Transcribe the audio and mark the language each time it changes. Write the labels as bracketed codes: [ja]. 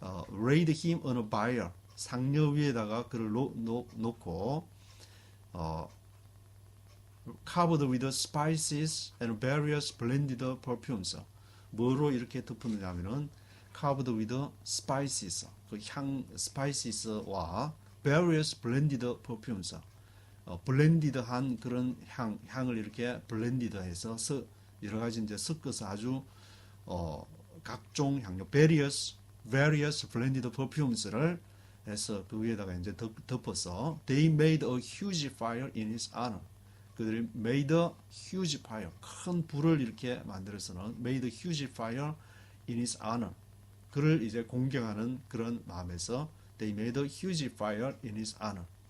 [en] laid him on a bier 상녀 위에다가 그를 놓고 covered with spices and various blended perfumes. [ko] 뭐로 이렇게 덮었느냐면은 covered with spices. [en] 그 spices와 various blended perfumes. [ko] 블렌디드한 그런 향을 이렇게 블렌디드해서 여러 가지 이제 섞어서 아주 각종 향료 various [en] various splendid perfumes를 해서 그 위에다가 이제 덮어서 they made a huge fire in his honor. 그들이 made a huge fire, 큰 불을 이렇게 만들어서는 made a huge fire in his honor. 그를 이제 공경하는 그런 마음에서 they made a huge fire in his honor.